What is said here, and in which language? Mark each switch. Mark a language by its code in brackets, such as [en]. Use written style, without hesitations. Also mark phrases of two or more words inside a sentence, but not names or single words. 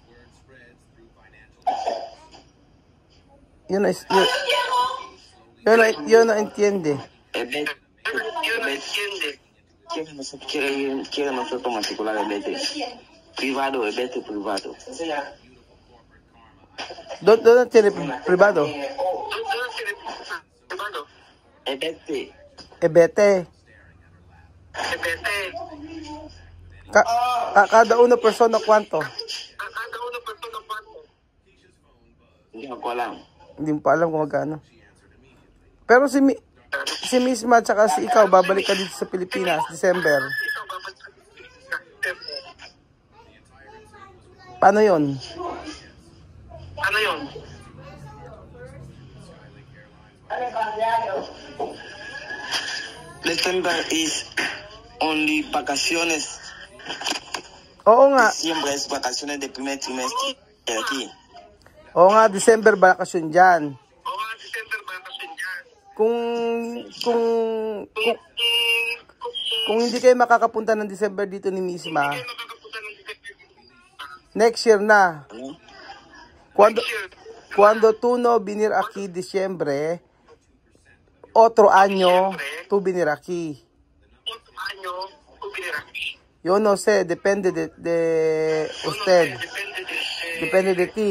[es] Yo no entiende. Vete. Yo no entiende. Quiere nosotros matricular el vete. Privado, el vete privado. [tl] Doon ang privado. Doon ang privado. [es] Ebete. Ebete. Ebete. Kada una persona kwanto? Kada una persona kwanto? [tl] Hindi ko alam. Hindi mo pa alam kung magkano. Pero si Misma at saka si ikaw, babalik ka dito sa Pilipinas, December. Paano yun? Ano yun? [en] December is only vacaciones. [tl] Oo nga. [es] Siempre es vacaciones de primer trimestre aquí. [tl] Oo nga, December bakasyon dyan. Oo nga, December bakasyon dyan. Kung hindi kayo makakapunta ng December dito ni Misma, Hindi kayo makakapunta ng December. [en] next year na. [tl] Ano? [es] Cuando tú no venir aquí diciembre, otro año tú venir aquí. Otro año, venir aquí. Yo no sé, depende de usted. Depende de ti.